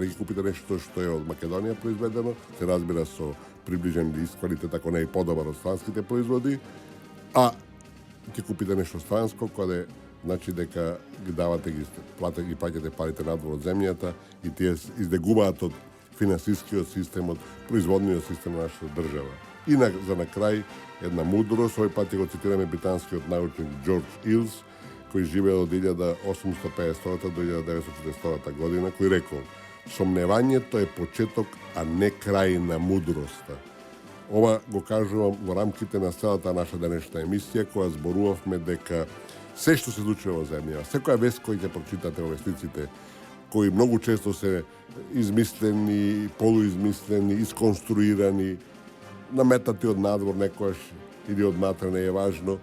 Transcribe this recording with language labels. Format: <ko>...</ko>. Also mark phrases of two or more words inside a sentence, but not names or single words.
<mk>Дали ќе купите нешто што е од Македонија произведено, се разбира со приближен лист квалитет, ако не и подобар од странските производи, а ќе купите нешто странско, кога значи дека ги давате, ги плаќате парите надвор од земјата и тие издегуваат од финансискиот систем, од производниот систем на нашата држава. И за на крај една мудрост, овој пат ќе го цитираме британскиот научник Джордж Илс,</mk> <sr>koji žive od 1850 do 1940 godina, koji rekao:</sr> <mk>"Сомневањето е почеток, а не крај на мудроста." Ова го кажувам во рамките на целата наша денешна емисија, која зборувавме дека се што се случува во земја, секоја вест која ќе прочитате во вестниците, кои многу често се измислени, полуизмислени, исконструирани, наметати од надвор некојаш или од натре, не е важно.</mk>